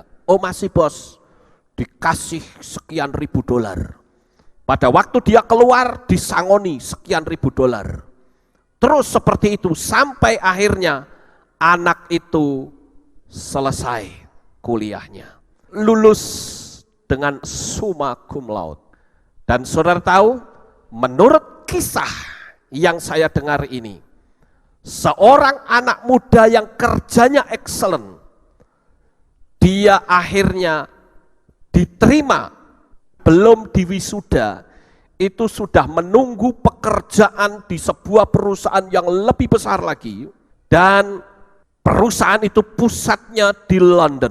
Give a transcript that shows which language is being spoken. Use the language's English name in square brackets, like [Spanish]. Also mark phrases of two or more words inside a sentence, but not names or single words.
[Indonesian] Oh masih bos, dikasih sekian $1.000. Pada waktu dia keluar, disangoni sekian $1.000. Terus seperti itu sampai akhirnya anak itu selesai kuliahnya. Lulus dengan [Latin] summa cum laude. [Indonesian] Dan saudara tahu, menurut kisah yang saya dengar ini, seorang anak muda yang kerjanya excellent, dia akhirnya diterima, belum diwisuda, itu sudah menunggu pekerjaan di sebuah perusahaan yang lebih besar lagi, dan Perusahaan itu pusatnya di London.